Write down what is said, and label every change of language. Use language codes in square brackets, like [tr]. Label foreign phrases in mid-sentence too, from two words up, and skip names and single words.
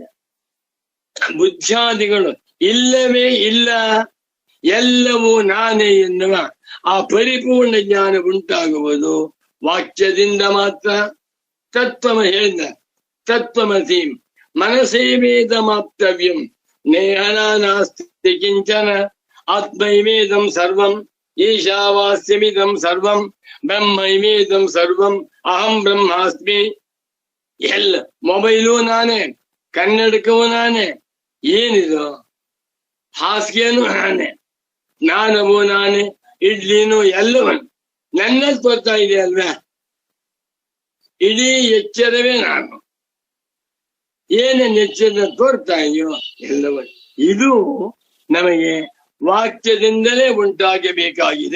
[kn] ಬುದ್ಧಿಯಾದಿಗಳು ಇಲ್ಲವೇ ಇಲ್ಲ, ಎಲ್ಲವೂ ನಾನೇ ಎನ್ನುವ ಆ ಪರಿಪೂರ್ಣ ಜ್ಞಾನ ಉಂಟಾಗುವುದು ವಾಕ್ಯದಿಂದ ಮಾತ್ರ. [sa] ತತ್ವಮ ಹೇಳಿದ ತತ್ವಮಸಿ ಮನಸೇವೇದಮಾಪ್ತವ್ಯಂ ನೇಹನ ನಾಸ್ತಿ ಕಿಂಚನ ಆತ್ಮೈವೇದಂ ಸರ್ವಂ ಈಶಾವಾಸ್ಯಮಿದಂ ಸರ್ವಂ ಬ್ರಹ್ಮೈವೇದಂ ಸರ್ವಂ ಅಹಂ ಬ್ರಹ್ಮಾಸ್ಮಿ. [kn] ಎಲ್ಲ ಮೊಬೈಲು ನಾನೇ, ಕನ್ನಡಕವೂ ನಾನೇ, ಏನಿದು ಹಾಸಿಗೆನೂ ನಾನೇ, ಜ್ಞಾನವೂ ನಾನೇ, ಇಡ್ಲಿನೂ ಎಲ್ಲವನ್ ನನ್ನಲ್ಲಿ ತೋರ್ತಾ ಇದೆ ಅಲ್ವಾ. ಇಡೀ ಎಚ್ಚರವೇ ನಾನು, ಏನೇನು ಎಚ್ಚರ ತೋರ್ತಾ ಇದೆಯೋ ಎಲ್ಲವ ಇದು ನಮಗೆ ವಾಕ್ಯದಿಂದಲೇ ಉಂಟಾಗಬೇಕಾಗಿದೆ.